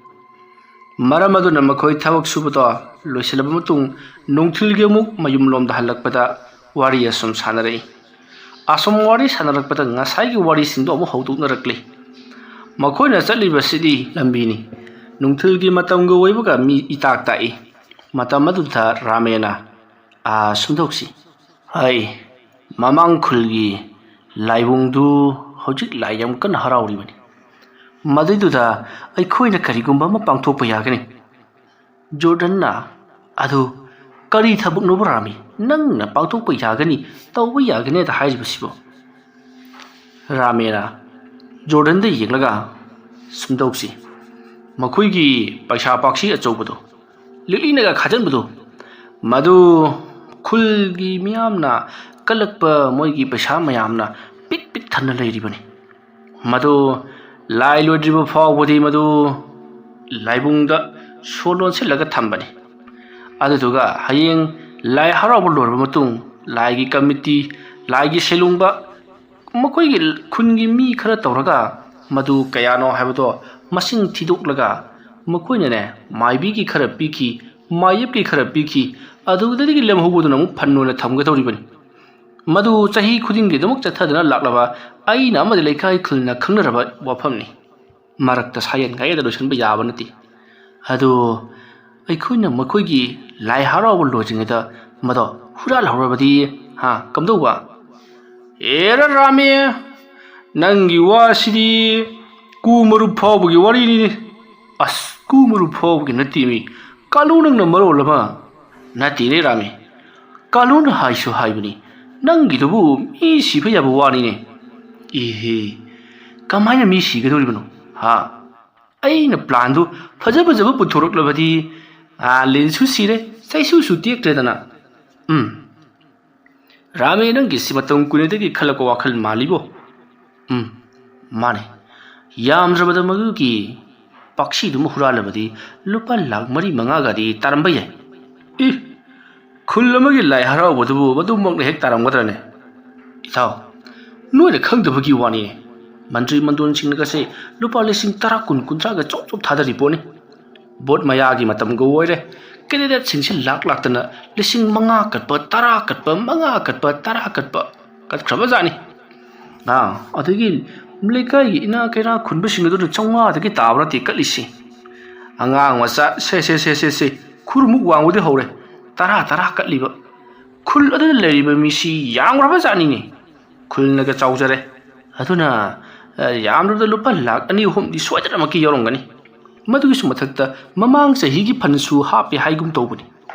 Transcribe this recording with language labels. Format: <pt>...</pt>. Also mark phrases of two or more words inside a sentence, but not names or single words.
<mni>मरम अदुना मखोइ थबक सुबतो लोइसलब मतुंग नुंथिलगे मुक मयुम लोमदा हलकपदा वारी असम सानरै असम वारी सानरकपदा ngasai वारी सिंदो अमु हौदुकनरकले मखोइना चलिबसिदि लंबिनी नुंथिलगी मतमगो वैबगा मी इताक ताई मतम अदुदा रामेना सुंदोक्सी हाय ममांग खुलगी लाइबुंगदु हौजिक लाइयम कन हराउरिबनि मदुदा अखोइना करिगुंबा म पांगथोप यागनि जोर्डन अदु करी थबक नो रामी नंगना पांगथोप यागनि तौब यागनि दा हाइबसिबो रामेना जोर्डन द येंगलगा सुंदोक्सी मखोइगी पैसा पाक्षी अचौबदो लिलिनगा खाजनबदो मदु खुलगी मियामना कलकप मोइगी पैसा मयामना पिक थन्न लैरिबनि मदु लाई लोड्रिब फावबदि मदु लाइबुंगदा सोलोन से लगा थंबनि अदुगा हयेंग लाई हराब लोरब मतुंग लाइगी कमिटी लाइगी सेलुंगबा मखोइगी खुनगी मी खरा तौरगा मदु कयानो हाबदो मसिंग थिदोकलगा मखोइने माइबीगी खरा पीखी माइबकी खरा पीखी अदुदगी लेमहुबदुना मु फन्नोना थमगदौरिबनि मदु चाही खुदिंगी दमक चथदना लाक्लबा आइना मदि लेखाइ खुलना खंगनरबा वाफमनि मरक्ता सायन गायदा लोसनबा याबा नति अदु अखोइना मखोइगी लाई हराव लोजिंगदा मदो हुराल हरबदी हा कमदौबा एरा रामे नंगी वासिदी कुमरु फावबगी वारिनी अस कुमरु फावबगी नतिमी कालुनंग मरोलमा नति रे रामे कालुन हाइसु हाइबनी नंगिदुबु मी सिफा याबा वानिने इहे कमायना मी सिगदोरिबनो हा अइना प्लान दु फजब पुथोरकलबदी लेन्सु सिरे सैसु सुतेक्ट्रेदना रामे नंगी सिमतम कुनेदगी खलको वाखल मालिबो माने यामजबद मगुकी पक्षी दुम हुरालबदी लुपा लाख मरी मंगागदी तारंबा याय इ खुलमगी लाई हरावबदुबु मदुमकने हेक तारंगदरने इथाव नोइने खंगदबगी वानी मंत्री मंदोन सिंगसे लुपा लिसिंग 10 गा चोप थादरी पोने बोट मयागी मतम गो ओइरे कैंडिडेट सिंगसे लाख तना लिसिंग 5 कटप 10 कटप 5 कटप 10 कटप कटखरबा जानी अदगी लेकाई इना कैरा खुनब सिंगदु चौंगा दगी ताबरा ति कलिसि अंगांग मचा से खुरमु वांगुदे हौरे 10 कटलिबा खुल अदु लेरिब मिसि यांग्रबा जानिने खुलनगा चाउजरे अदुना यामरबद लुपा लाख 2-3 दि सोइदरमकी यौरंगनी मदुगिसु मथक्ता ममांग चहिगी फनसु हापे हाइगुम तौबनी</mni>